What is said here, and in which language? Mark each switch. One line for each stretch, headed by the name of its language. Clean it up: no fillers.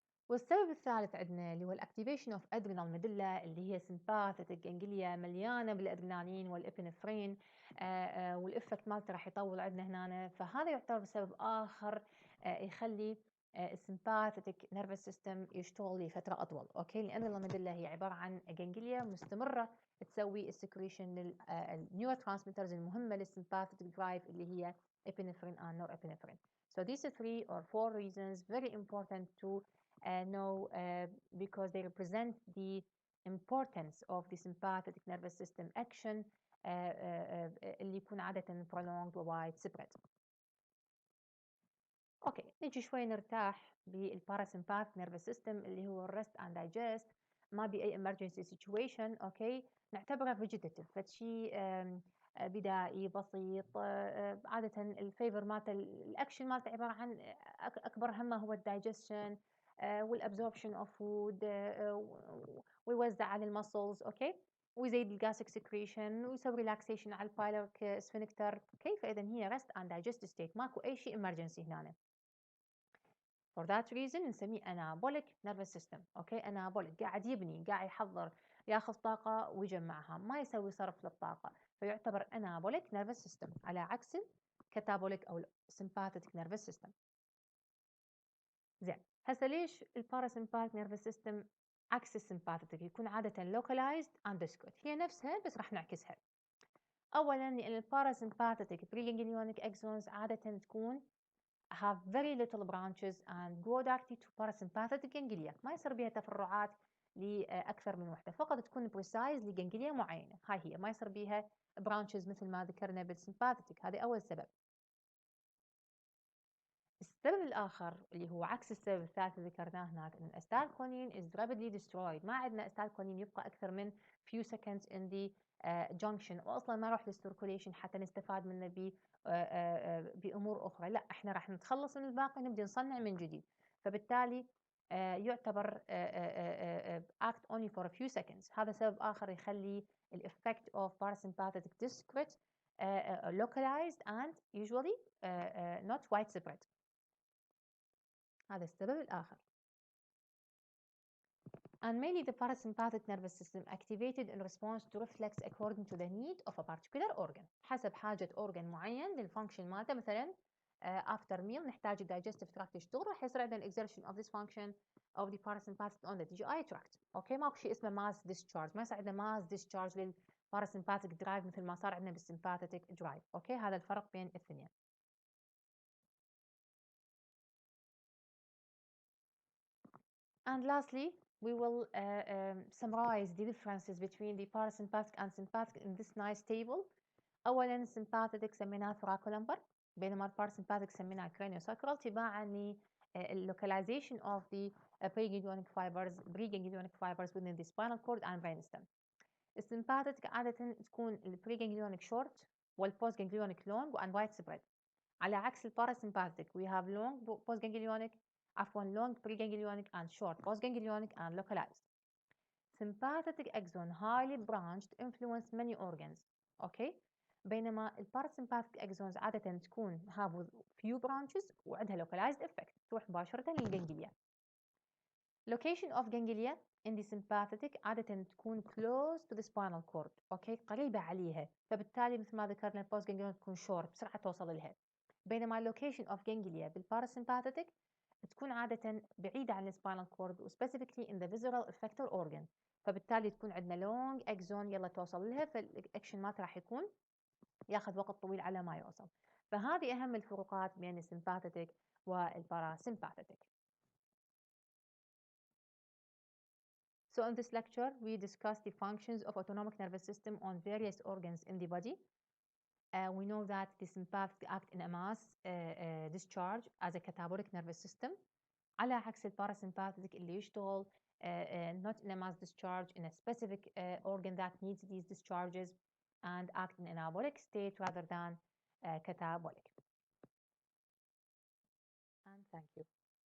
Arabic: والسبب الثالث عندنا اللي هو الاكتيفيشن اوف ادرينال ميدولا، اللي هي سمباثيك جانجليا مليانه بالادرينالين والابنفرين، والافكت مالته راح يطول عندنا هنا، فهذا يعتبر سبب اخر يخلي السمباثيك نيرفس سيستم يشتغل لفتره اطول. اوكي، لان الميدولا هي عباره عن جانجليا مستمره تسوي السكريشن للنيورو ترانسميترز المهمه للسمباثيك درايف اللي هي
English: epinephrine and norepinephrine. So these are 3 or 4 reasons very important to know because they represent the importance of the sympathetic nervous system action
Arabic: اللي يكون عادة
English: prolonged و widespread.
Arabic: اوكي، نجي شوي نرتاح بالباراسمباث نيرفس سيستم اللي هو الريست اند دايجست. ما باي
English: emergency situation.
Arabic: اوكي، نعتبره فيجيتاتيف، فشي بدائي بسيط. عادة الفيفر مالته، الاكشن مالته عبارة عن اكبر همه هو الدايجستشن والابزوربشن اوف فود، ويوزع على المسلز. اوكي، ويزيد الجاسك سكريشن ويسوي ريلاكسيشن على البايلوريك سفنكتر. اوكي، فاذا هي ريست اند دايجست ستيت، ماكو اي شيء emergency هنا.
English: For that reason
Arabic: نسميه
English: anabolic nervous system.
Arabic: اوكي، anabolic قاعد يبني، قاعد يحضر، ياخذ طاقة ويجمعها، ما يسوي صرف للطاقة، فيعتبر anabolic nervous system على عكس الكاتابوليك أو sympathetic nervous system. زين، هسه ليش الباراسمباثيك nervous system عكس السمباثيك يكون عادة
English: localized and discrete؟
Arabic: هي نفسها بس راح نعكسها. أولا لأن الباراسمباثيك
English: preganglionic axons
Arabic: عادة تكون
English: have very little branches and go directly to parasympathetic ganglia.
Arabic: ما يصير بها تفرعات لأكثر من وحدة، فقط تكون precise لجانجليا معينة. هاي هي، ما يصير بها branches مثل ما ذكرنا بالسمباثيك. هذا أول سبب. السبب الآخر اللي هو عكس السبب الثالث اللي ذكرناه هناك، إن الأستالكولين
English: is rapidly destroyed.
Arabic: ما عندنا أستالكولين يبقى أكثر من
English: few seconds in the junction،
Arabic: وأصلا ما راح للسيركوليشن حتى نستفاد منه بأمور أخرى. لا، إحنا راح نتخلص من الباقي، نبدأ نصنع من جديد. فبالتالي يعتبر
English: act only for a few seconds.
Arabic: هذا سبب آخر يخلي ال
English: effect of parasympathetic discrete localized and usually not widespread.
Arabic: هذا السبب الآخر.
English: And mainly the parasympathetic nervous system activated in response to reflex according to the need of a particular organ.
Arabic: حسب حاجة organ معين للفانكشن مالته. مثلا
English: after meal
Arabic: نحتاج
English: digestive tract
Arabic: يشتغل، راح يصير عندنا
English: exertion of this function of the parasympathetic on the GI tract.
Arabic: اوكي، ماكو شيء اسمه mass discharge، ما يصير عندنا mass discharge للباراسمباثيك درايف مثل ما صار عندنا بالسمباثيك درايف. اوكي، هذا الفرق بين الاثنين.
English: And lastly, we will summarize the differences between the parasympathetic and sympathetic in this nice table. أولاً sympathetic
Arabic: سميناه
English: thoracolumbar،
Arabic: بينما الباراسمباثيك سميناه
English: craniosacral،
Arabic: تباعاً
English: localization of the preganglionic fibers within the spinal cord and brainstem.
Arabic: السمباثيك عادة تكون
English: preganglionic short والبوستganglionic long and widespread،
Arabic: على عكس الباراسمباثيك
English: we have long postganglionic long preganglionic and short postganglionic and localized. Sympathetic axon highly branched influence many organs. okay.
Arabic: بينما الباراسمباثيك axons عادة تكون
English: have few branches
Arabic: وعندها
English: localized effect،
Arabic: تروح مباشرة للجنجليا.
English: Location of ganglia in the sympathetic
Arabic: عادة تكون
English: close to the spinal cord.
Arabic: اوكي، قريبة عليها، فبالتالي مثل ما ذكرنا البوست ganglion تكون short، بسرعة توصل لها. بينما
English: location of ganglia
Arabic: بالباراسمباثيك تكون عادة بعيدة عن السباينال كورد و
English: specifically in the visceral effector organ،
Arabic: فبالتالي تكون عندنا
English: long axon
Arabic: يلا توصل لها، فالاكشن مالته راح يكون ياخذ وقت طويل على ما يوصل. فهذه أهم الفروقات بين السمباثيك والباراسمباثيك.
English: So in this lecture, we discussed the functions of autonomic nervous system on various organs in the body. We know that the sympathetic act in a mass discharge as a catabolic nervous system،
Arabic: على عكس الباراسمباثيك اللي يشتغل
English: not in a mass discharge in a specific organ that needs these discharges and act in an anabolic state rather than catabolic. And thank you.